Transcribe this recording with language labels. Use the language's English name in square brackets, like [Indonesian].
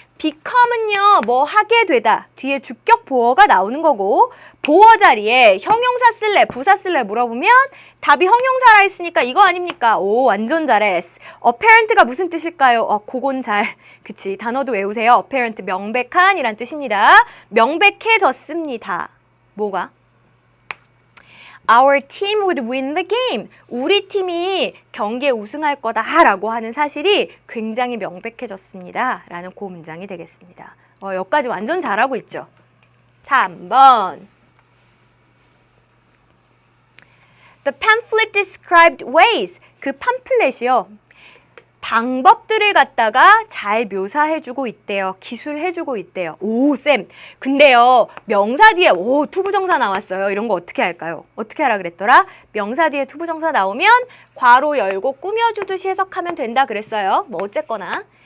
[Korean] become은요, 뭐 하게 되다. 뒤에 주격 보어가 나오는 거고, 보어 자리에 형용사 쓸래, 부사 쓸래 물어보면 답이 형용사라 했으니까 이거 아닙니까? 오, 완전 잘했어. apparent가 무슨 뜻일까요? 그건 잘. 그치, 단어도 외우세요. apparent, 명백한 이란 뜻입니다. 명백해졌습니다. 뭐가? [English] Our team would win the game. [Korean] 우리 팀이 경기에 우승할 거다라고 하는 사실이 굉장히 명백해졌습니다. 라는 그 문장이 되겠습니다. 여기까지 완전 잘하고 있죠. 3번. [English] The pamphlet described ways. [Korean] 그 팜플렛이요. 방법들을 갖다가 잘 묘사해주고 있대요. 기술해주고 있대요. 오, 쌤. 근데요, 명사 뒤에 투부정사 나왔어요. 이런 거 어떻게 할까요? 어떻게 하라 그랬더라? 명사 뒤에 투부정사 나오면 괄호 열고 꾸며주듯이 해석하면 된다 그랬어요. 뭐 어쨌거나.